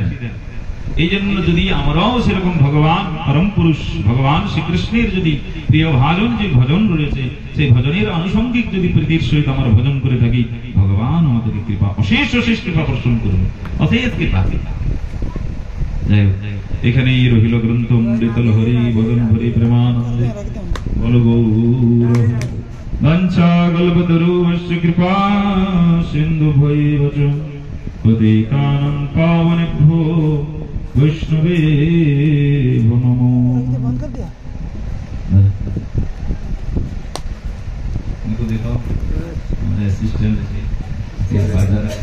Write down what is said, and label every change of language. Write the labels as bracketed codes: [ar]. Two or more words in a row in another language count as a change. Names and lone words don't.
[bn] এই জন্য যদি আমরাও সেরকম ভগবান পরম পুরুষ ভগবান শ্রীকৃষ্ণের যদি প্রিয় ভাজন যে ভজন রয়েছে, সেই ভজনের আনুষঙ্গিক যদি প্রীতির সহিত আমরা ভজন করে থাকি, ভগবান আমাদেরকে কৃপা, অশেষ অশেষ কৃপা বর্ষণ করুন, অশেষ কৃপা। এখানেই রহিল গ্রন্থ অমৃতল হরি বদন হরি প্রেমানন্দে বল [sa] গৌর বঞ্চা কল্পতরুশ্চ কৃপা সিন্ধু ভৈব চ পতিতানাং পাবনেভ্যো বৈষ্ণবেভ্যো নমো। [hi] इनको देखो हमारे असिस्टेंट के फादर।